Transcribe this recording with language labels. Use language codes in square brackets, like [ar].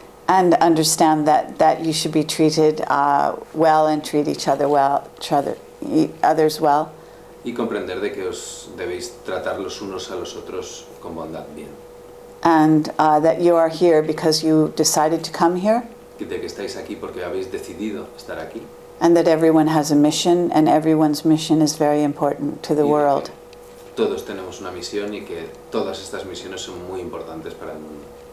[en] And understand that you should be treated well and treat each other well, others well. [es] Y comprender de que os debéis tratar los unos a los otros con bondad bien. [en] And that you are here because you decided to come here. [es] Y de que estáis aquí porque habéis decidido estar aquí. [en] And that everyone has a mission, and everyone's mission is very important to the world. [es] Todos tenemos una misión y que todas estas misiones son muy importantes para el mundo.